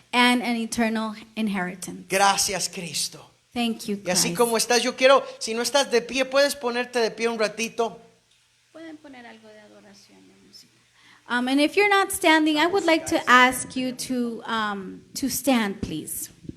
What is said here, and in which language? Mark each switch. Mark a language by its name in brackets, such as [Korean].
[English] and an eternal inheritance. [Spanish] Gracias, Cristo. [English] Thank you, [Spanish] Y así [English] Christ. [Spanish] como estás, yo quiero, si no estás de pie, puedes ponerte de pie un ratito. Pueden poner algo de adoración de música. [English] And if you're not standing, I would like to ask you to stand, please.